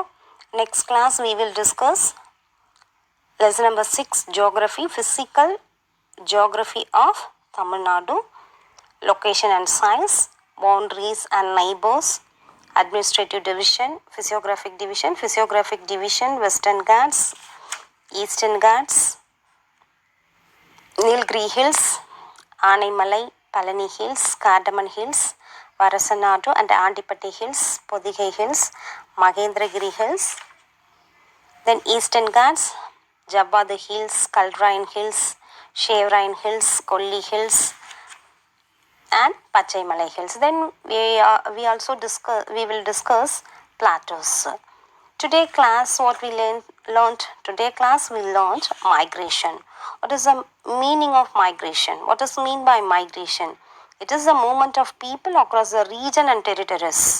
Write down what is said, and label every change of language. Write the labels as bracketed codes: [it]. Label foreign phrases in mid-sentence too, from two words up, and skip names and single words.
[en] Next class we will discuss lesson number 6, geography, physical geography of Tamil Nadu, location and size, boundaries and neighbors, administrative division, physiographic division, Western Ghats, Eastern Ghats, Nilgiri Hills, Anaimalai, Palani Hills, Cardamom Hills, Varasanadu and Andipatti Hills, Podigai Hills, Mahendragiri Hills. Then Eastern Ghats, Jabad Hills, Kalrain Hills, Shevrain Hills, Kolli Hills, and Pachaimalai Hills. Then we will discuss plateaus. Today class what we learned today class we learned migration. What is the meaning of migration? What does mean by migration? It is the movement of people across the region and territories.